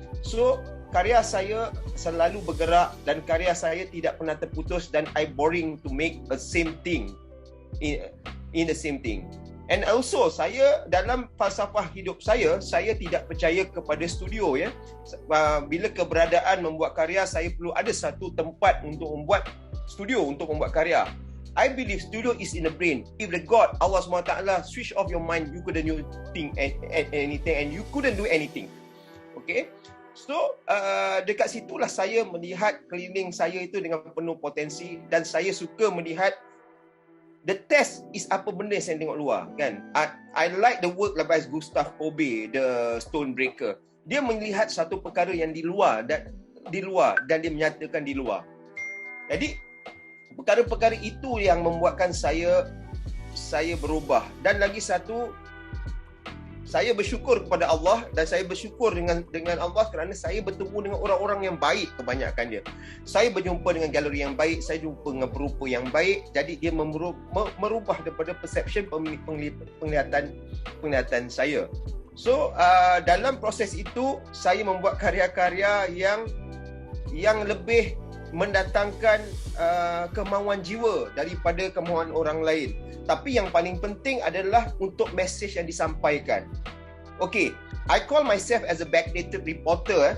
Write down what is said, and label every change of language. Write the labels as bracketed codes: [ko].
[ms] So karya saya selalu bergerak, dan karya saya tidak pernah terputus, dan [en] I boring to make a same thing [ms] in the same thing. And also saya dalam falsafah hidup saya tidak percaya kepada studio ya. Bila keberadaan membuat karya, saya perlu ada satu tempat untuk membuat studio, untuk membuat karya. [en] I believe studio is in the brain. If the God, Allah SWT switch off your mind, you couldn't do anything and you couldn't do anything. [ms] Okay? So, dekat situlah saya melihat keliling saya itu dengan penuh potensi, dan saya suka melihat [en] the test is [ms] apa benda yang saya tengok luar, kan? [en] I like the work by Gustav Kobe, the Stonebreaker. [ms] Dia melihat satu perkara yang di luar dan dia menyatakan di luar. Jadi perkara-perkara itu yang membuatkan saya berubah. Dan lagi satu, saya bersyukur kepada Allah, dan saya bersyukur dengan Allah kerana saya bertemu dengan orang-orang yang baik kebanyakan dia. Saya berjumpa dengan galeri yang baik, saya jumpa dengan perupa yang baik. Jadi dia merubah daripada perception penglihatan saya. So dalam proses itu saya membuat karya-karya yang lebih mendatangkan kemauan jiwa daripada kemauan orang lain. Tapi yang paling penting adalah untuk mesej yang disampaikan. [en] Okay, I call myself as a backdated reporter.